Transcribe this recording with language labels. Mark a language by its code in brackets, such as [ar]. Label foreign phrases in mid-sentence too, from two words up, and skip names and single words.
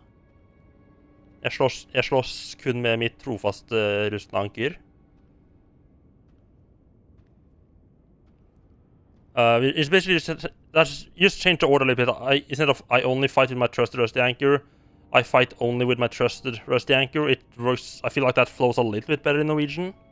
[no] Jeg slåss kun med mitt trofaste rustne anker. [en] It's basically just change the order a little bit. Instead of I only fight with my trusted rusty anchor, I fight only with my trusted rusty anchor. It works. I feel like that flows a little bit better in Norwegian.